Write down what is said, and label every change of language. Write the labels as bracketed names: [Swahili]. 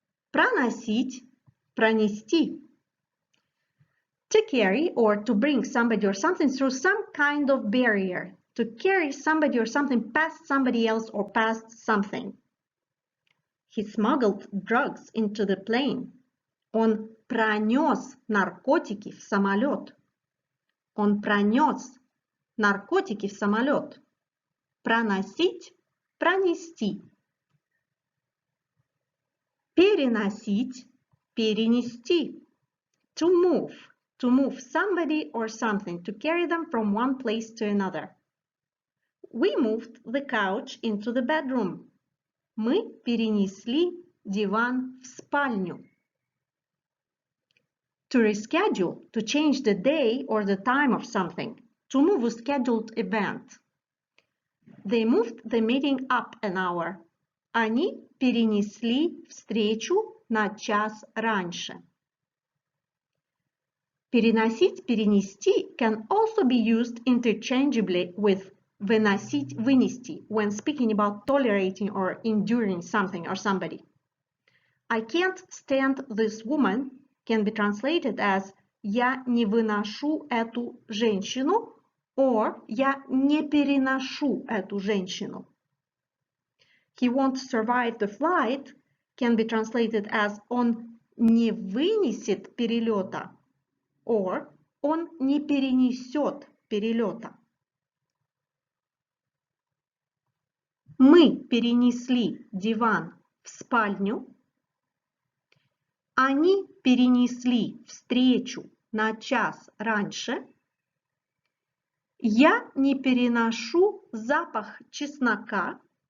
[Russian] Проносить, пронести. [English] To carry or to bring somebody or something through some kind of barrier. To carry somebody or something past somebody else or past something. He smuggled drugs into the plane. [Russian] Он пронес наркотики в самолет. Он пронес наркотики в самолет. Проносить, пронести. Переносить, перенести. [English] To move somebody or something, to carry them from one place to another. We moved the couch into the bedroom. [Russian] Мы перенесли диван в спальню. [English] To reschedule, to change the day or the time of something. To move a scheduled event. They moved the meeting up an hour. [Russian] Они перенесли встречу на час раньше. [English] Переносить, перенести can also be used interchangeably with выносить, вынести when speaking about tolerating or enduring something or somebody. I can't stand this woman can be translated as [Russian] я не выношу эту женщину [English] or [Russian] я не переношу эту женщину. [English] He won't survive the flight can be translated as [Russian] он не вынесет перелета [English] or [Russian] он не перенесет перелета. Мы перенесли диван в спальню. Они перенесли встречу на час раньше. Я не переношу запах чеснока.